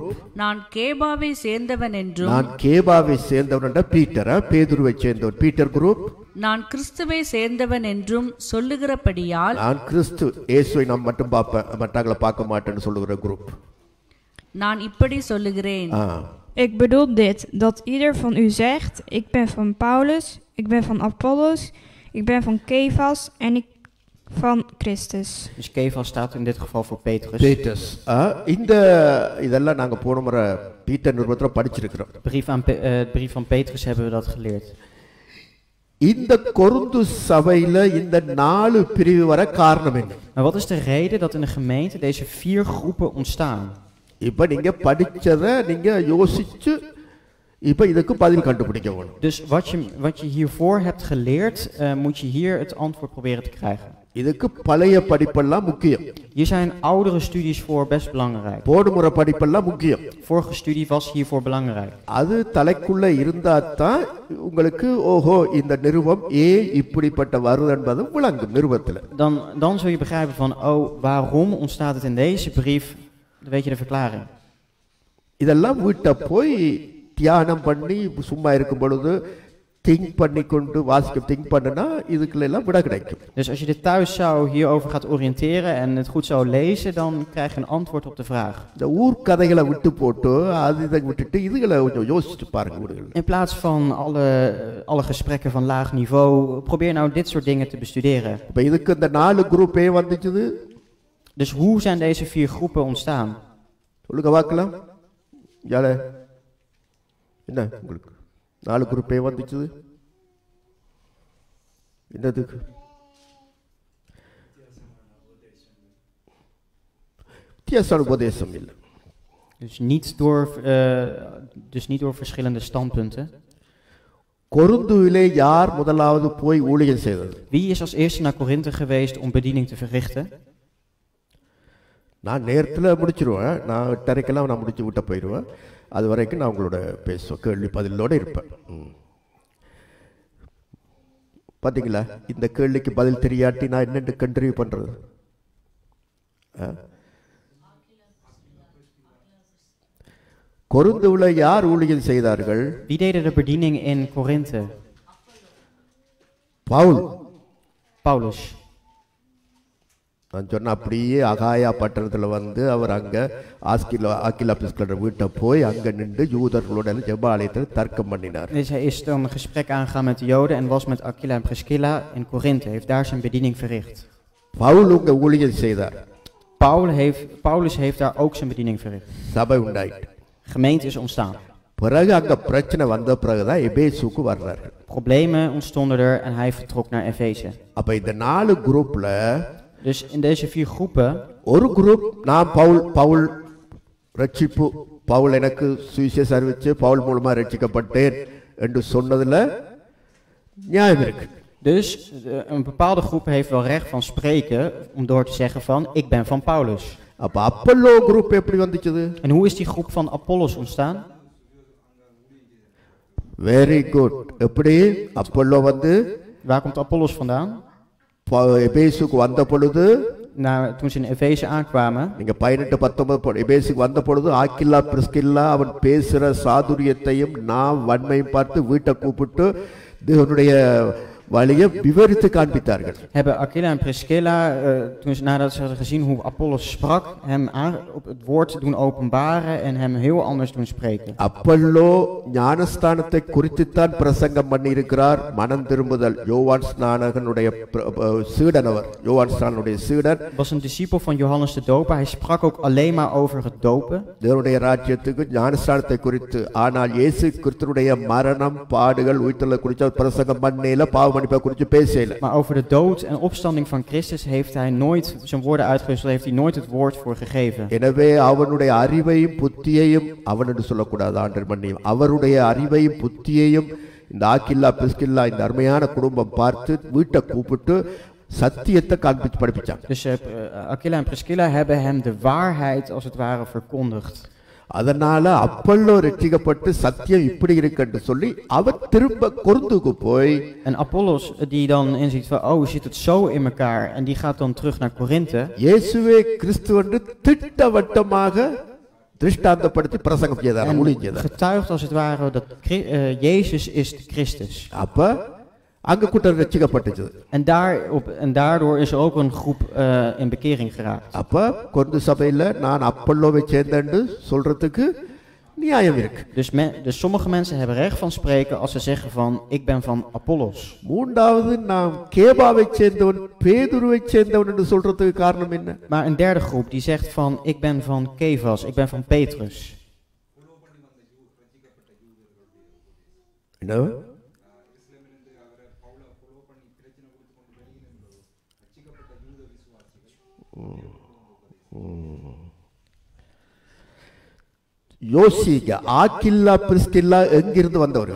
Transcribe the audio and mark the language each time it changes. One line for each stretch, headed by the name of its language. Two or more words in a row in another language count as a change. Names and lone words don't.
Tamil: நான் கேபாவை சேர்ந்தவன் என்றும் நான் கேபாவை சேர்ந்தவன் பீட்டர், பேதுருவை சேர்ந்தவர் பீட்டர் குரூப், நான் கிறிஸ்துவை சேர்ந்தவன் என்றும் சொல்லுகிறபடியால் நான் கிறிஸ்து இயேசுவை நாம் மட்டும் மற்றவங்களை பார்க்க மாட்டேன்னு சொல்லுகிற குரூப். நான் இப்படி சொல்லுகிறேன்.
Dutch: Ik bedoel dit, dat ieder van u zegt, ik ben van Paulus, ik ben van Apollos, ik ben van Kefas en ik van Christus. Dus Kefas staat in dit geval voor Petrus. Petrus.
Tamil: இந்த இதெல்லாம் நாங்க போன முறை பீட்டர் நிருபத்துல படிச்சிருக்கிறோம்.
Dutch: Brief van Petrus hebben we dat geleerd.
Tamil: இந்த கொரிந்து சபையில இந்த 4 பிரிவு வர காரணம் என்ன?
Dutch: Maar wat is de reden dat in de gemeente deze 4 groepen ontstaan?
Tamil: இப்ப நீங்க படிச்சதை நீங்க யோசிச்சு இப்ப இதுக்கு பதில் கண்டுபிடிக்க வேணும்.
Dutch: Dus wat je hiervoor hebt geleerd, moet je hier het antwoord proberen te krijgen.
Tamil: இதுக்கு பழைய படிப்பெல்லாம் முக்கியம்.
Dutch: Hier zijn oudere studies voor best belangrijk.
Tamil: போடுமுறை படிப்பெல்லாம் முக்கியம்.
Dutch: Vorige studie was hiervoor belangrijk.
Tamil: அது தலைக்குள்ள இருந்தா தான் உங்களுக்கு ஓஹோ இந்த நிருபம் இப்படிப்பட்ட வருது என்பது விளங்கும் நிருபத்துல.
Dutch: Dan zul je begrijpen van waarom ontstaat het in deze brief? Dan weet je de verklaring.
Tamil: இதெல்லாம் வீட்டை போய் தியானம் பண்ணி சும்மா இருக்கும் பொழுது திங்க் பண்ணி கொண்டு திங்க் பண்ணுனா இதுக்குள்ள விட கிடைக்கும்.
Dutch: Dus als je dit thuis hierover gaat oriënteren en het goed zou lezen, dan krijg je een antwoord op de vraag.
Tamil: இந்த ஊர் கதைகளை விட்டு போட்டு இதை விட்டுட்டு இதுகளை கொஞ்சம் யோசிச்சு பாருங்க வீடுகளில்.
Dutch: In plaats van alle gesprekken van laag niveau, probeer nou dit soort dingen te bestuderen.
Tamil: இப்ப இதுக்கு இந்த 4 குரூப்பே வந்துச்சுது.
Dutch: Dus hoe zijn deze 4 groepen ontstaan?
Tamil: சொல்லுங்க பார்க்கலாம். யாரே என்ன உங்களுக்கு 4 குரூப்பே வந்துச்சுது? என்னதுக்கு? வித்தியாசமான உபதேசம் இல்லை.
Dutch: Dus niet door verschillende standpunten.
Tamil: கொரிந்துவிலே யார் முதலாவது போய் ஊழியம் செய்தது?
Dutch: Wie is als eerste naar Korinthe geweest om bediening te verrichten?
Tamil: நான் நேரத்தில் முடிச்சிருவேன். நான் 8:30 நான் முடிச்சு விட்ட போயிடுவேன். அது வரைக்கும் நான் உங்களோட பேசுவேன், கேள்வி பதிலோடு இருப்பேன். பார்த்தீங்களா, இந்த கேள்விக்கு பதில் தெரியாட்டி நான் என்னென்று கண்டினியூ பண்ணுறது? கொரிந்துவில் யார் ஊழியம் செய்தார்கள்?
Dutch: Wie deden de bediening in Korinthe? Paulus.
Tamil: நான் சொன்ன அப்படியே அகாயா பட்டணத்தில் வந்து அவர் அங்கே ஆக்கிலா பிஸ்கலர் வீட்டை போய் அங்கே நின்று யூதர்களோட ஜெபாலயத்தில் தர்க்கம் பண்ணினார்.
Dutch: Dus hij is dan een gesprek aangegaan met de Joden en was met Aquila en Priscilla in Korinthe. Hij heeft daar zijn bediening verricht.
Tamil: பவுல் உங்க ஊழியம் செய்தார்.
Dutch: Paulus heeft daar ook zijn bediening verricht.
Tamil: சபை உண்டாயிட்டு.
Dutch: Gemeente is ontstaan.
Tamil: பிறகு அங்கே பிரச்சனை வந்த பிறகுதான் எபேசுக்கு வர்றாரு.
Dutch: Problemen ontstonden er en hij vertrok naar Efeze.
Tamil: அப்போ இந்த 4 குரூப்ல
Dutch: Dus in deze 4 groepen,
Tamil: ஒரு குரூப் நான் பவுல் ரட்சிப்பு, பவுல் எனக்கு சுவிசேஷம் அறிவிச்சு பவுல் மூலமா ரட்சிக்கப்பட்டேன் என்று சொன்னதுல நியாயம் இருக்கு.
Dutch: Dus een bepaalde groep heeft wel recht van spreken om door te zeggen van ik ben van Paulus.
Tamil: அப்ப அப்பல்லோ குரூப் எப்படி வந்துச்சு?
Dutch: En hoe is die groep van Apollos ontstaan?
English: very good.
Tamil: எப்படி அப்பல்லோ வந்து
Dutch: Waar komt Apollos vandaan?
Tamil: எபேசுக்கு வந்த பொழுது,
Dutch: Toen ze in Efeze aankwamen,
Tamil: நீங்க 18-19 எபேசுக்கு வந்த பொழுது ஆக்கில்லா பிரிஸ்கில்லா அவன் பேசுற சாதுரியத்தையும் நான் வன்மையும் பார்த்து வீட்டை கூப்பிட்டு தேவனுடைய வழியை விவரித்து காண்பித்தார்கள்.
Dutch: hebben Aquila en Priscilla, nadat ze hadden gezien hoe Apollos sprak, hem op het woord doen openbaren en hem heel anders doen spreken.
Tamil: அப்பல்லோ ஞானஸ்தானத்தை குறித்துத்தான் பிரசங்கம் பண்ணி இருக்கிறார். மனம் திரும்புதல், யோவான் ஸ்நானகனுடைய சீடன், அவர் யோவான் ஸ்நானனுடைய சீடன்.
Dutch: Was een discipel van Johannes de Doper. Hij sprak ook alleen maar over het dopen.
Tamil: தேவனுடைய ராஜ்யத்துக்கு ஞானஸ்தானத்தை குறித்து, ஆனால் இயேசு கிறிஸ்துவுடைய மரணம் பாடுகள் உயிர்த்தெழுதலை குறித்து பிரசங்கம் பண்ணல, பாவ
Dutch: Maar over de dood en opstanding van Christus heeft hij nooit zijn woorden uitgewisseld, heeft hij nooit het woord voor gegeven.
Tamil: எனவே அவனுடைய அறிவையும் புத்தியையும், அவனென்று சொல்லக்கூடாது ஆண்டவர் மன்னியும், அவருடைய அறிவையும் புத்தியையும் இந்த ஆக்கில்லா பிரிஸ்கில்லா இந்த அருமையான குடும்பம் பார்த்து வீட்டை கூப்பிட்டு சத்தியத்தை காண்பிச்சு படிப்பிச்சாங்க.
Dutch: Dus Aquila en Priscilla hebben hem de waarheid als het ware verkondigd.
Tamil: அதனால அப்பல்லோ ரட்சிக்கப்பட்டு சத்தியம் இப்படி இருக்குன்னு சொல்லி அவர் திரும்ப கொரிந்துக்கு போய்
Dutch: En Apollos die dan inziet van, oh, zit het zo in elkaar. En die gaat dan terug naar Korinthe.
Tamil: இயேசுவே கிறிஸ்து என்று திட்டவட்டமாக திருஷ்டாந்தப்படுத்தி பிரசங்கம் செய்தார்,
Dutch: En
Tamil: ஊழியம் செய்தார்.
Dutch: getuigt als het ware dat Jezus is de Christus.
Tamil: அப்ப அங்க கூட்டம் ரட்சிக்கப்பட்டுச்சு.
Dutch: En daardoor is er ook een groep in bekering geraakt.
Tamil: அப்ப கொரிந்து சபையில நான் அப்பல்லோவை சேர்ந்தேன்னு சொல்றதுக்கு நியாயம் இருக்கு.
Dutch: Dus sommige mensen hebben recht van spreken als ze zeggen van, ik ben van Apollos.
Tamil: மூன்றாவது நாம் கேபாவை சேர்ந்தவன் பேதுருவை சேர்ந்தவன் என்று சொல்றதுக்கு காரணம் என்ன?
Dutch: Maar een derde groep die zegt van, ik ben van Kefas, ik ben van Petrus.
Tamil: என்ன? யோசிங்க, ஆக்கில்லா பிரிஸ்கில்லா எங்கிருந்து வந்தவர்கள்?